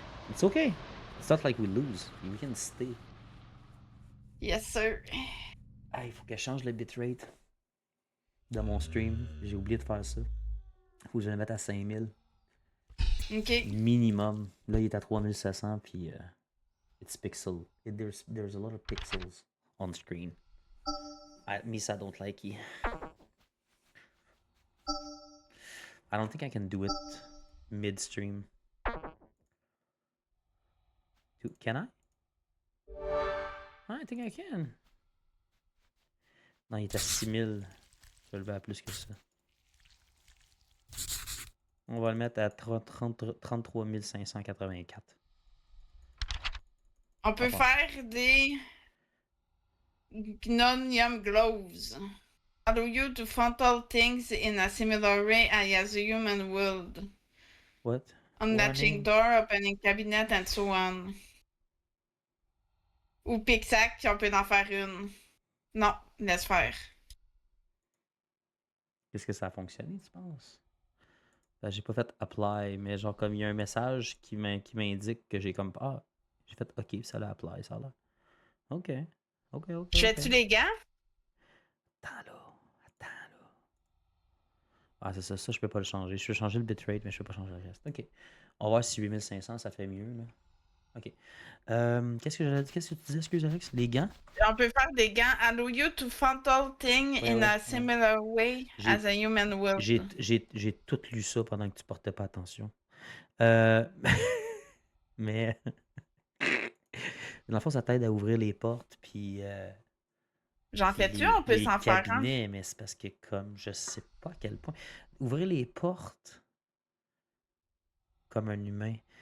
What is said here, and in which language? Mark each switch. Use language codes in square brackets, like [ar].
[en] It's okay. It's not like we lose. We can stay. Yes, sir. [fr] Ah, il faut que je change le bitrate de mon stream. J'ai oublié de faire ça. Faut que je le mette à 5000. Ok. Minimum. Là, il est à 3700, puis [en] it's pixel. There's a lot of pixels on screen. At least I don't like it. I don't think I can do it mid-stream. Can I? I think I can. [fr] Non, il est à 6000. Je vais le lever à plus que ça. On va le mettre à 33 584. On peut faire des Gnonium Gloves. [en] Allow you to frontal things in a similar way as a human would. What? Unlatching door, opening cabinet, and so on. [fr] Ou Pixac, on peut en faire une. Non, laisse faire. Est-ce que ça a fonctionné, tu penses? Ben, j'ai pas fait apply, mais genre comme il y a un message qui m'indique que j'ai comme ah, j'ai fait OK, ça l'a apply, ça l'a. OK. Je fais-tu les gants? Attends là. Ah, c'est ça, je peux pas le changer. Je peux changer le bitrate, mais je peux pas changer le reste. OK. On va voir si 8500, ça fait mieux, là. OK. Qu'est-ce que tu disais, excuse Alex? Les gants? On peut faire des gants. Allow you to frontal thing in a similar way as a human would. J'ai tout lu ça pendant que tu portais pas attention. Mais dans le fond, ça t'aide à ouvrir les portes, puis J'en fais-tu? On peut s'en faire un? Mais c'est parce que comme, je sais pas à quel point. Ouvrir les portes comme un humain.